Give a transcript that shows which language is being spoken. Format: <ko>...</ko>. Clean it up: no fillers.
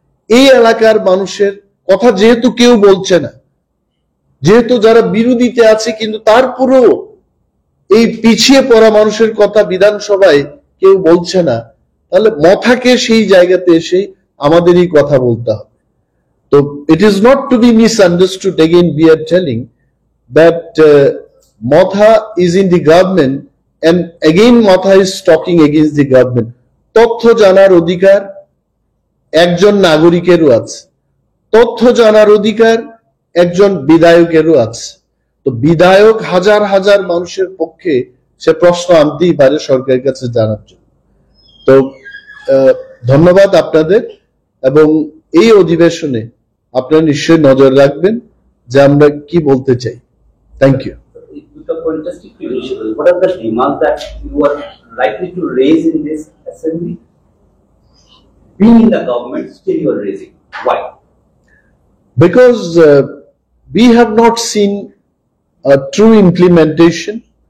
<bn>এই এলাকার মানুষের কথা যেহেতু কেউ বলছে না, যেহেতু যারা বিরোধীতে আছে, কিন্তু তারপরেও এই পিছিয়ে পড়া মানুষের কথা বিধানসভায় কেউ বলছে না, তাহলে মথাকে সেই জায়গাতে এসে আমাদেরই কথা বলতে হবে।</bn> <en>তো it is not to be misunderstood. Again, we are telling that Motha is in the government, and again Motha is talking against the government.</en> <bn>তথ্য জানার অধিকার একজন নাগরিকেরও আছে, তথ্য জানার অধিকার একজন বিধায়কেরও আছে। তো বিধায়ক হাজার হাজার মানুষের পক্ষে সে প্রশ্ন আনতেই পারে সরকারের কাছে জানার জন্য। তো ধন্যবাদ আপনাদের, এবং এই অধিবেশনে আপনারা নিশ্চয়ই নজর রাখবেন যে আমরা কি বলতে চাই।</bn> <en>Thank you. What are the demands that you are likely to raise in this assembly? Being in the government, still you are raising. Why? Because we have not seen a true implementation.</en>